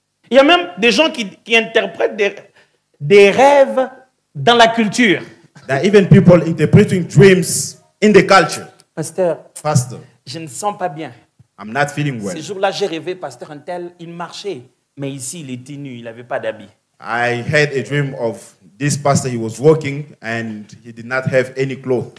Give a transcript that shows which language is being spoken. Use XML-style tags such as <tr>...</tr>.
<fr>Il y a même des gens qui interprètent des rêves dans la culture.</fr> <en>There are even people interpreting dreams in the culture.</en> <fr>Pasteur,</fr> <en>Pastor,</en> <fr>je ne sens pas bien.</fr> <en>I'm not feeling well.</en> <fr>Ce jour-là, j'ai rêvé, pasteur un tel, il marchait. Mais ici, il était nu, il n'avait pas d'habit.</fr> <en>I had a dream of this pastor. He was walking and he did not have any clothes.</en>